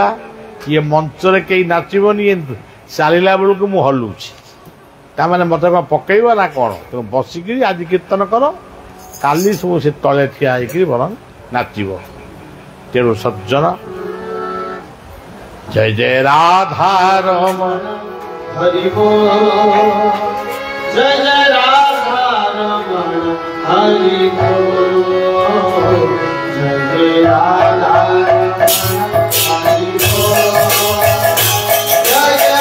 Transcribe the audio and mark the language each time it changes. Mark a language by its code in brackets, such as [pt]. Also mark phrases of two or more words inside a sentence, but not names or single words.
[or] ଇଏ ମଞ୍ଚରେ କେହି ନାଚିବନି, ଚାଲିଲା ବେଳକୁ ମୁଁ ହଲୁଛି, ତାମାନେ ମୋତେ କ'ଣ ପକେଇବ ନା କ'ଣ? ତେଣୁ ବସିକିରି ଆଜି କୀର୍ତ୍ତନ କର, କାଲି ସବୁ ସେ ତଳେ ଠିଆ ହେଇକିରି ବରଂ ନାଚିବ। ତେଣୁ ସଜ୍ଜନ ଜୟ ଜୟ ରାଧା ରମଣ ହରି ବୋଲ ଜୟ ଜୟ ରାଧା ରମଣ ହରି ବୋଲ ଜୟ ଜୟ ରାଧା ରମଣ ହରି ବୋଲ ଜୟ ଜୟ